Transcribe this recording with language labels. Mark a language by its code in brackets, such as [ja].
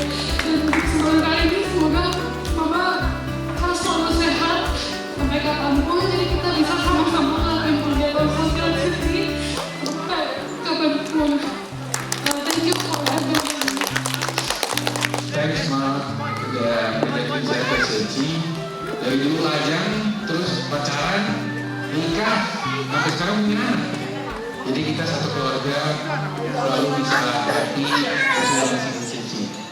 [id] Dan semoga kali ini semoga Mama harus selalu sehat sampai kapanpun, jadi kita bisa sama-sama ngelakuin kegiatan sosial di sini sampai kapanpun. [en] Thank you for everything. Thanks, Ma. [id] Udah menjadi saya berjanji dari dulu lajang, terus pacaran, nikah, sampai sekarang punya anak. Jadi kita satu keluarga selalu bisa happy, sesuai dengan janji.